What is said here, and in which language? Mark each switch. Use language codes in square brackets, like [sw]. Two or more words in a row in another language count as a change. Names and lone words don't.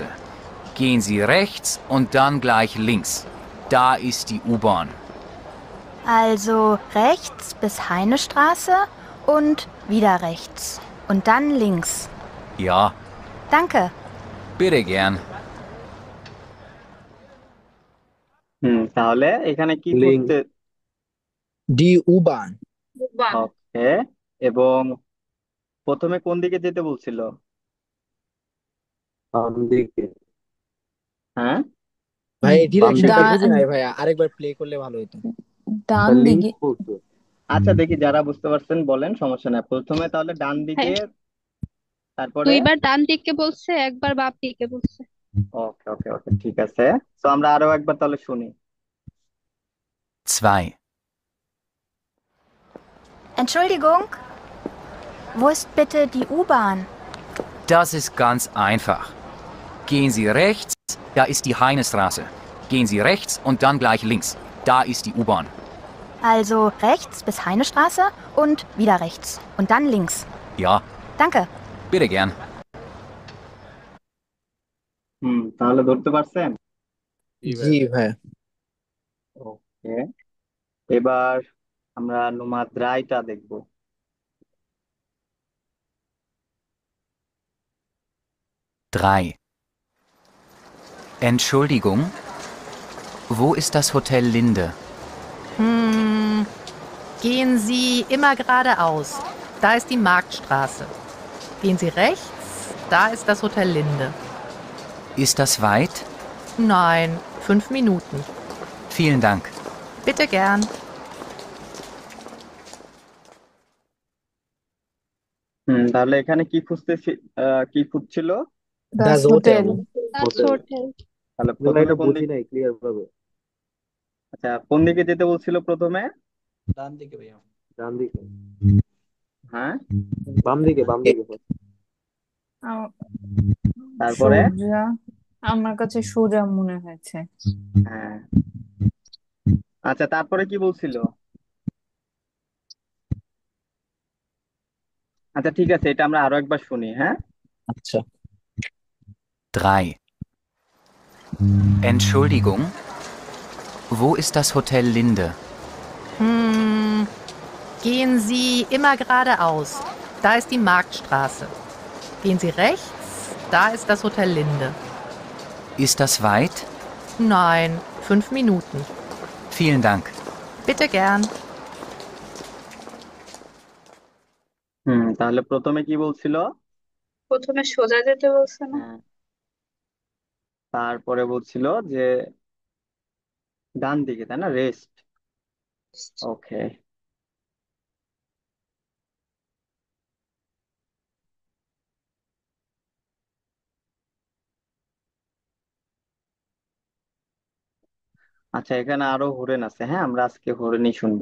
[de] Gehen Sie rechts und dann gleich links. Da ist die U-Bahn. Also rechts bis Heinestraße und wieder rechts. Und dann links. Ja, Danke. bitte gern. [bn] তাহলে এখানে কি লিঙ্ক করতে? [de] die U-Bahn. [bn] বান। ওকে, এবং প্রথমে কোন দিকে যেতে বলছিল? বাম দিকে, হ্যাঁ, ভাই বাম ডিরেকশনটা দিকে বুঝি নাই ভাইয়া, আরেকবার প্লে করলে ভালো হতো। ডান লিঙ্ক দিকে। বলতো। আচ্ছা দেখি যারা বুঝতে পারছেন বলেন, সমস্যা নাই। প্রথমে তাহলে ডান দিকে, হ্যাঁ, তারপরে? দুইবার ডান দিকে বলছে, একবার বাম দিকে বলছে। [en] okay okay okay, [bn] ঠিক আছে। তো আমরা আরো একবার তাহলে শুনি। [de] 2, Entschuldigung, wo ist bitte die U-Bahn? das ist ganz einfach. Gehen Sie rechts, da ist die Heinestraße. Gehen Sie rechts und dann gleich links. Da ist die U-Bahn. Also rechts bis Heinestraße und wieder rechts. Und dann links. Ja, Danke. bitte gern. [bn] তাহলে ধরতে পারছেন? জি জি ভাইয়া। ভাইয়া। ওকে, এবার আমরা [de] Nummer drei [bn] দেখবো। [de] Drei. Entschuldigung, wo ist das Hotel Linde? Gehen Sie immer geradeaus. Da ist die Marktstraße. Gehen Sie rechts, da ist das Hotel Linde. Ist das weit? Nein, 5 Minuten. Vielen Dank. Bitte gern. [bn] তাহলে এখানে কি খুঁজতেছি, কি খুঁজছিল? দাস দাস হোটেল। হোটেল। দাস হোটেল। হোটেল। তাহলে না প্রথমে এটা কোন বুঝি দিক? নাই ক্লিয়ার ভাবে। আচ্ছা, কোন দিকে যেতে বলছিল প্রথমে? ডান দিকে ভাইয়া। ডান দিকে। হ্যাঁ, বাম দিকে বাম দিকে first। আ- তারপরে? সোজা, আমার কাছে সোজা মনে হয়েছে। হ্যাঁ, আচ্ছা, তারপরে কি বলছিল? আচ্ছা, ঠিক আছে, এটা আমরা আরো একবার শুনি, হ্যাঁ? আচ্ছা। [de] 3. Entschuldigung, wo ist das Hotel Linde? Gehen Sie immer geradeaus. Da ist die Marktstraße. Gehen Sie rechts, da ist das Hotel Linde. Ist das weit? Nein, 5 Minuten. Vielen Dank. Bitte gern. [bn] তাহলে প্রথমে কি বলছিল? প্রথমে সোজা যেতে বলছে না? হ্যাঁ, তারপরে বলছিল যে ডান দিকে, তাই না? রেস্ট। ওকে, আচ্ছা, এখানে আরো হরেন আছে, হ্যাঁ, আমরা আজকে হরেনই শুনবো।